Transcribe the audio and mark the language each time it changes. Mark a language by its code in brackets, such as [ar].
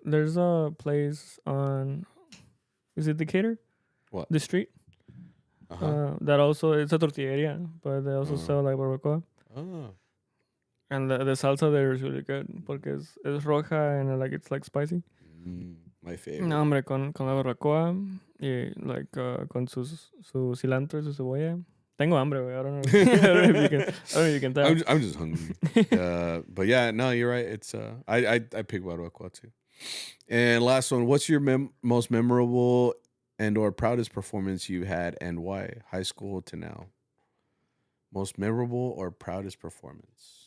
[en] There's a place on, is it Decatur? What? The street. That also, it's a tortilleria, but they also sell like barbacoa. Oh. And the salsa there is really good because it's roja and like it's like spicy. My favorite. [es] No, hombre, con la barbacoa y like con su cilantro, su cebolla. Tengo hambre, güey. I don't know. [en] I don't know if you can tell. I'm just hungry. But yeah, no, you're right. It's I pick barbacoa too. And last one, what's your most memorable and or proudest performance you've had and why? High school to now. Most memorable or proudest performance?